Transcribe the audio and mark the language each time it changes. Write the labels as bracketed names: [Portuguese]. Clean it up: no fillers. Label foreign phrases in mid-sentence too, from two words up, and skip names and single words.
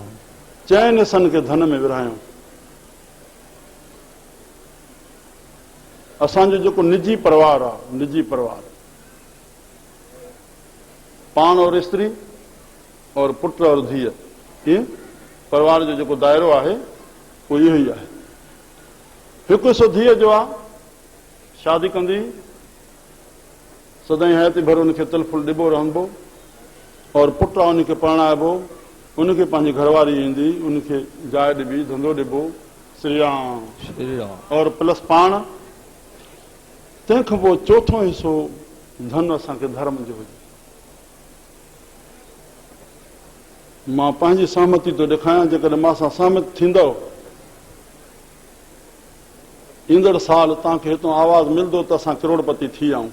[Sindhi] चइनि हिस्सनि खे धन में विरहायूं। असांजो जेको निजी परिवार आहे, निजी परिवार, पाण और स्त्री और पुट और धीअ, ईअं परिवार जो जेको दायरो आहे उहो इहो ई आहे। हिकु हिसो धीअ जो आहे, शादी कंदी सदाईं हयाती भर उनखे तिल फुल ॾिबो रहंदो, और पुटु आहे उनखे परणाइबो, उनखे पंहिंजी घरवारी ईंदी, उनखे जाइ ॾिबी, धंधो ॾिबो, श्री राम श्री राम, और प्लस पाण। तंहिंखां पोइ चोथों हिसो धन असांखे धर्म जो हुजे। मां पंहिंजी सहमति थो ॾेखारियां, जेकॾहिं मां सां सहमत थींदव, ईंदड़ साल तव्हांखे हितां आवाज़ मिलंदो त असां करोड़पति थी आऊं।